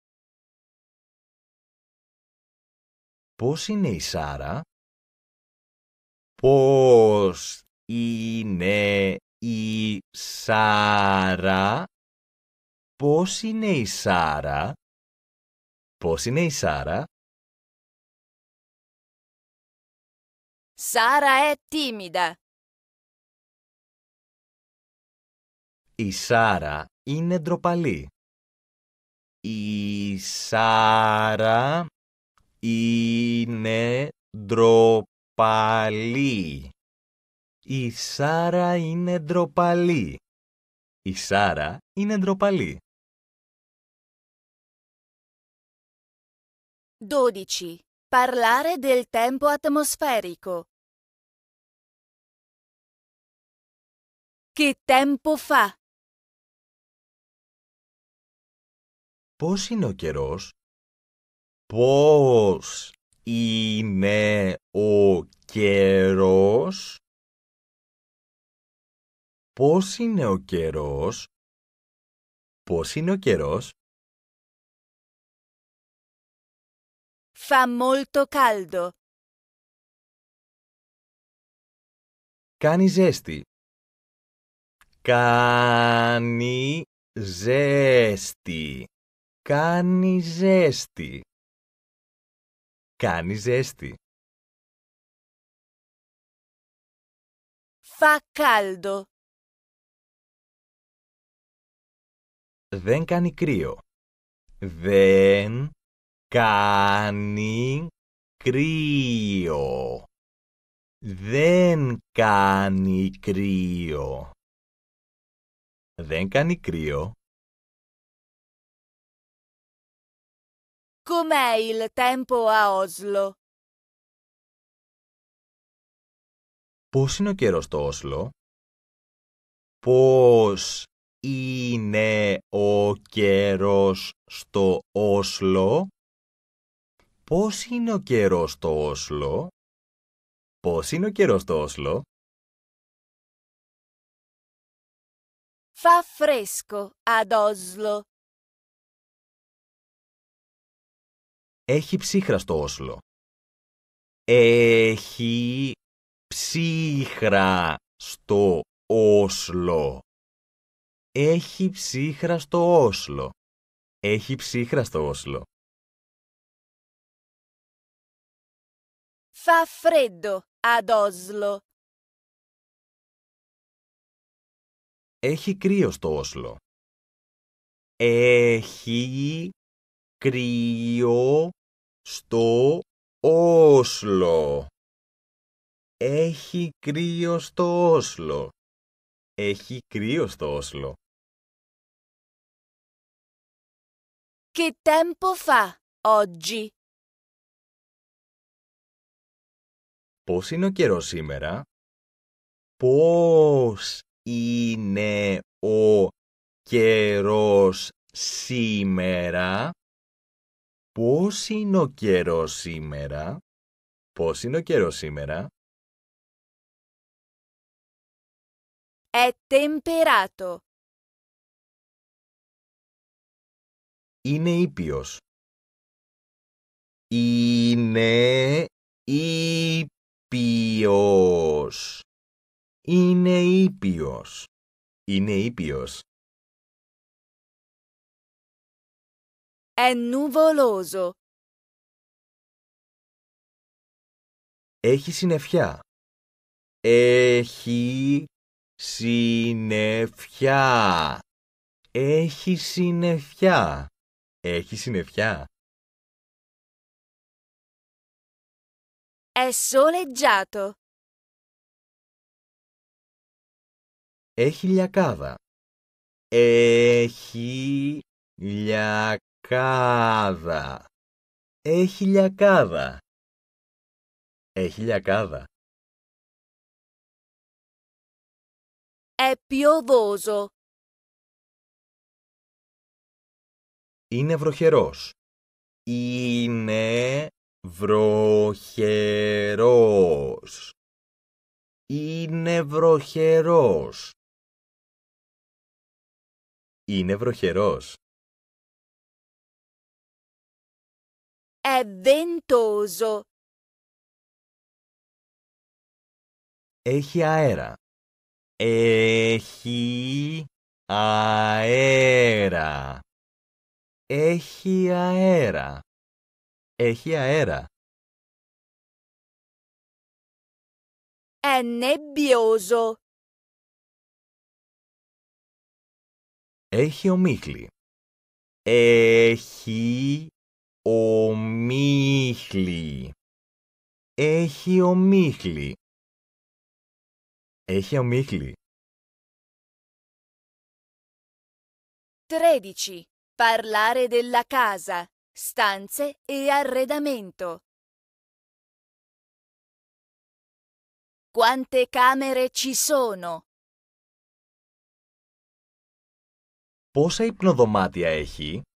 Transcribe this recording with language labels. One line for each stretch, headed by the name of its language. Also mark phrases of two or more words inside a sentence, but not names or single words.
Greek: Πώς είναι η Σάρα? Πώς είναι η Σάρα? Πώς είναι η Σάρα? Πώς είναι η Σάρα?
Italian: Sara è timida.
Greek: Η Σάρα είναι ντροπαλή. Η Σάρα είναι ντροπαλή. Η Σάρα είναι ντροπαλή. Η Σάρα είναι ντροπαλή. 12.
Italian: Parlare del tempo atmosferico. Che tempo fa?
Greek: Πώς είναι ο καιρός? Πώς είναι ο καιρός? Πώς είναι ο καιρός? Πώς είναι ο καιρός?
Italian: Fa molto caldo.
Greek: Κάνει ζέστη. Κάνει ζέστη. Κάνει ζέστη. Κάνει ζέστη.
Italian: Fa caldo.
Greek: Δεν κάνει κρύο. Δεν κάνει κρύο. Δεν κάνει κρύο. Δεν κάνει κρύο.
Italian: Com'è il tempo a Oslo?
Greek: Πώς είναι ο καιρός στο Όσλο? Πώς είναι ο καιρός στο Όσλο? Πώς είναι ο καιρός στο Όσλο? Πώς είναι ο καιρός στο Όσλο?
Italian: Fa fresco ad Oslo.
Greek: Έχει ψύχρα στο Όσλο. Έχει ψύχρα στο Όσλο. Έχει ψύχρα στο Όσλο. Έχει ψύχρα στο Όσλο.
Italian: Fa freddo ad Oslo.
Greek: Έχει κρύο στο Όσλο. Έχει κρύο στο Όσλο. Έχει κρύο στο Όσλο. Έχει κρύο στο Όσλο.
Italian: Che tempo fa oggi?
Greek: Πώς είναι ο καιρός σήμερα? Πώς είναι ο καιρός σήμερα? Πώς είναι ο καιρός σήμερα? Πώς είναι ο καιρός σήμερα?
Italian: È temperato.
Greek: Είναι ήπιος. Είναι ήπιος. Είναι ήπιος. Είναι ήπιος.
Italian: È nuvoloso.
Greek: Έχει συννεφιά. Έχει συννεφιά. Έχει συννεφιά. Έχει συννεφιά.
Italian: È soleggiato.
Greek: Έχει λιακάδα. Έχει λιακάδα. Έχει λιακάδα. Έχει λιακάδα.
Italian: È piovoso.
Greek: Είναι βροχερός. Είναι βροχερός. Είναι βροχερός. Είναι βροχερός.
Italian: È ventoso.
Greek: Έχει αέρα. Έχει αέρα. Έχει αέρα. Έχει αέρα.
Italian: È nebbioso.
Greek: Έχει ομίχλη. Έχει ομίχλη. Έχει ομίχλη. Έχει ομίχλη. 13.
Italian: Parlare della casa, stanze e arredamento. Quante camere ci sono?
Greek: Πόσα υπνοδωμάτια έχει?